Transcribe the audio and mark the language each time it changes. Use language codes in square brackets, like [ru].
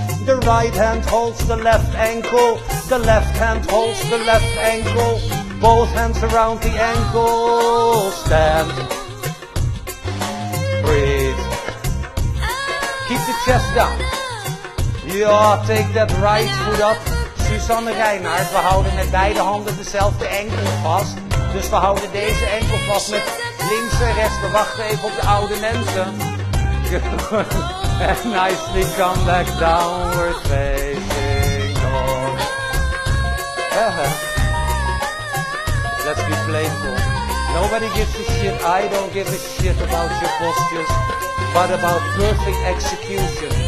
[en] The right hand holds the left ankle. The left hand holds the left ankle. Both hands around the ankle. Stand. Breathe. Keep the chest down. Ja, take that right foot up. [nl] Suzanne Reinhardt, we houden met beide handen dezelfde enkel vast. Dus we houden deze enkel vast met links en rechts. We wachten even op de oude mensen. [en] And nicely come back downward facing dog. Let's be playful. Nobody gives a shit. I don't give a shit about your postures, but about perfect execution.